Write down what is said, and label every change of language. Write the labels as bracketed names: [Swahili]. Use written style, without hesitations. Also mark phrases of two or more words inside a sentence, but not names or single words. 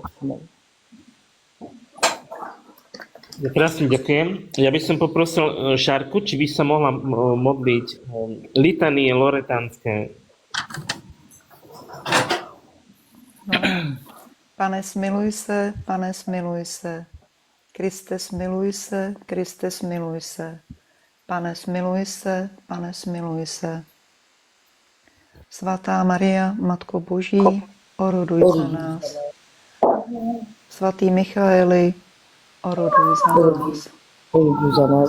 [Slovak] Amen. Krásne ďakujem. Ja by som poprosil Šárku, či by sa mohla modliť litanie loretánske. [Czech] Pane, smiluj se, Pane, smiluj se. Kriste, smiluj se, Kriste, smiluj se. Pane, smiluj se, Pane, smiluj se. Svatá Maria, Matko Boží, oroduj za nás. Svatý Michaeli, oroduj za nás.